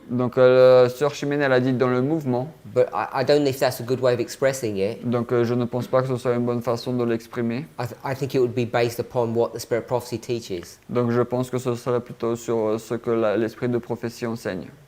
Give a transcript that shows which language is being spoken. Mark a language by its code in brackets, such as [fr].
[fr] Donc Sœur Chimène elle a dit dans le mouvement. [en] but I don't know if that's a good way of expressing it. [fr] Donc je ne pense pas que ce soit une bonne façon de l'exprimer. [en] I think it would be based upon what the Spirit of Prophecy teaches. [fr] Donc je pense que ce serait plutôt sur ce que l'esprit de prophétie enseigne.